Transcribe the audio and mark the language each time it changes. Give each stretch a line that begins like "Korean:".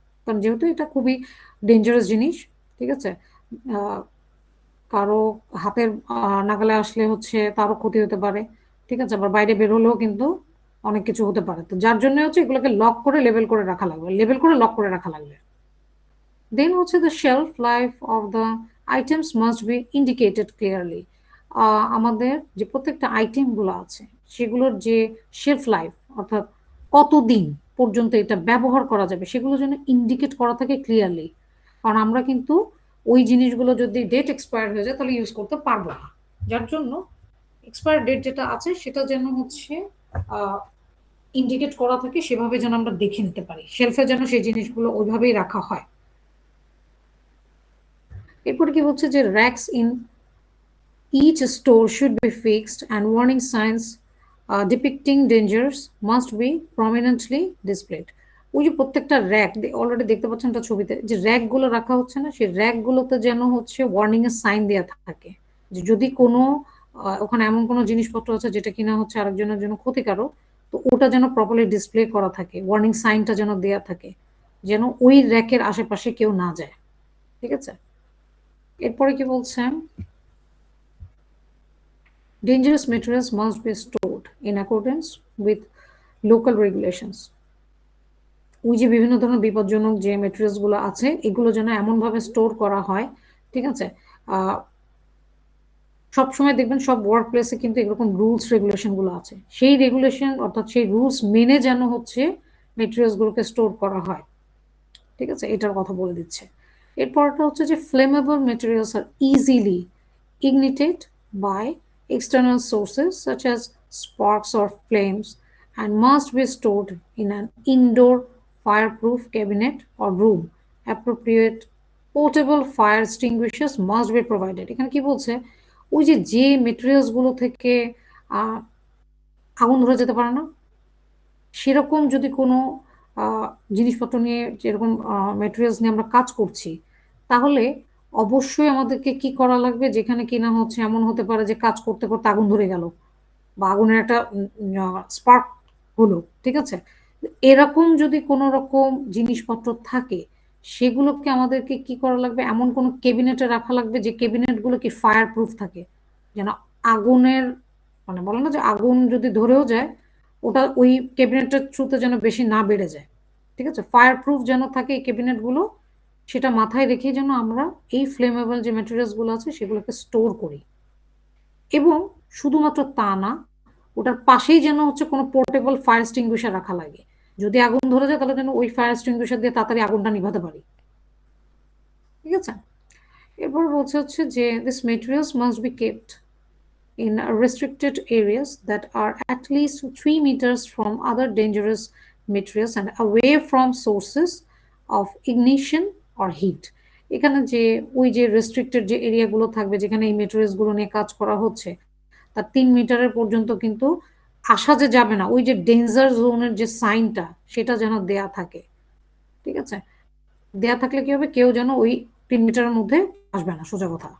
Bangla: কারণ যেহেতু এটা খুবই ডেঞ্জারাস জিনিস। ঠিক আছে? কারো হাতের নাগালে আসলে হচ্ছে তারও ক্ষতি হতে পারে। ঠিক আছে? আবার বাইরে বের হলেও কিন্তু অনেক কিছু হতে পারে। তো যার জন্য হচ্ছে এগুলোকে লক করে লেবেল করে রাখা লাগবে, লেবেল করে লক করে রাখা লাগবে। দেন হচ্ছে
English: the shelf life of the items must be indicated clearly.
Bangla: আমাদের যে প্রত্যেকটা আইটেম গুলো আছে সেগুলোর যে শেলফ লাইফ, অর্থাৎ কতদিন পর্যন্ত এটা ব্যবহার করা যাবে, সেগুলো যেন ইন্ডিকেট করা থাকে ক্লিয়ারলি। কারণ আমরা কিন্তু ওই জিনিসগুলো যদি ডেট এক্সপায়ার হয়ে যায় তাহলে ইউজ করতে পারবো না। যার জন্য এক্সপায়ার ডেট যেটা আছে সেটা যেন হচ্ছে ইন্ডিকেট করা থাকে, সেভাবে যেন আমরা দেখে নিতে পারি, শেলফে যেন সেই জিনিসগুলো ওইভাবেই রাখা হয়। এরপর কি হচ্ছে যে
English: racks in each store should be fixed and warning signs depicting dangers must be prominently displayed.
Bangla: ওই যে প্রত্যেকটা র্যাক অলরেডি দেখতে পাচ্ছেন একটা ছবিতে যে র্যাকগুলো রাখা হচ্ছে না, সেই র্যাকগুলোতে যেন হচ্ছে ওয়ার্নিং এর সাইন দেওয়া থাকে যে যদি কোনো ওখানে এমন কোনো জিনিসপত্র আছে যেটা কিনা হচ্ছে আরেকজনের জন্য ক্ষতিকারক, তো ওটা যেন প্রপারলি ডিসপ্লে করা থাকে, ওয়ার্নিং সাইনটা যেন দেয়া থাকে, যেন ওই র্যাকের আশেপাশে কেউ না যায়। ঠিক আছে, এরপরে কি বলছেন,
English: dangerous materials must be stored in accordance with local regulations.
Bangla: ওই যে বিভিন্ন ধরনের বিপজ্জনক যে মেটেরিয়ালস গুলো আছে এগুলো যেন এমন ভাবে স্টোর করা হয়, ঠিক আছে। সবসময় দেখবেন সব ওয়ার্ক প্লেসে কিন্তু এরকম রুলস রেগুলেশন গুলো আছে, সেই রেগুলেশন অর্থাৎ সেই রুলস মেনে যেন হচ্ছে মেটেরিয়ালস গুলোকে স্টোর করা হয়। ঠিক আছে, এটার কথা বলে দিচ্ছে। এরপরটা হচ্ছে যে
English: Flammable materials are easily ignited by external sources such as sparks or flames and must be stored in an indoor fireproof cabinet or room. Appropriate portable fire extinguishers must be provided.
Bangla: এখানে কি বলছে, ওই যে যে materials গুলো থেকে আগুন ধরে যেতে পারে না, সেরকম যদি কোনো জিনিসপত্র নিয়ে যেরকম মেটেরিয়ালস নিয়ে আমরা কাজ করছি, তাহলে অবশ্যই আমাদেরকে কি করা লাগবে, যেখানে কিনা হচ্ছে এমন হতে পারে যে কাজ করতে করতে আগুন ধরে গেল বা আগুনের একটা স্পার্ক হলো, ঠিক আছে, এরকম যদি কোনো রকম জিনিসপত্র থাকে সেগুলোকে আমাদেরকে কি করা লাগবে, এমন কোনো ক্যাবিনেটে রাখা লাগবে যে ক্যাবিনেটগুলো কি ফায়ার প্রুফ থাকে, যেন আগুনের মানে বলে না যে আগুন যদি ধরেও যায় ওটা ওই ক্যাবিনেটের থ্রুতে যেন বেশি না বেড়ে যায়। ঠিক আছে, ফায়ার প্রুফ যেন থাকে এই ক্যাবিনেটগুলো, সেটা মাথায় রেখে যেন আমরা এই ফ্লেমেবল যে ম্যাটেরিয়ালসগুলো আছে সেগুলোকে স্টোর করি। এবং শুধুমাত্র তা না, ওটার পাশেই যেন হচ্ছে কোনো পোর্টেবল ফায়ার এক্সটিংগুইশার রাখা লাগে, যদি আগুন ধরে যায় তাহলে যেন ওই ফায়ার এক্সটিংগুইশার দিয়ে তাড়াতাড়ি আগুনটা নিভাতে পারি। ঠিক আছে, এরপর বলছে হচ্ছে যে
English: This materials must be kept in restricted areas that are at least 3 meters from other dangerous materials and away from sources of ignition or heat.
Bangla: এখানে যে ওই যে রেস্ট্রিক্টেড যে এরিয়াগুলো থাকবে যেখানে এই মেটেরিয়ালসগুলো নিয়ে কাজ করা হচ্ছে তার 3 মিটারের পর্যন্ত কিন্তু আসা যে যাবে না, ওই যে ডেঞ্জার জোনের যে সাইনটা সেটা যেন দেয়া থাকে। ঠিক আছে, দেয়া থাকলে কি হবে, কেউ যেন ওই 3 মিটারের মধ্যে আসবে না, সোজা কথা।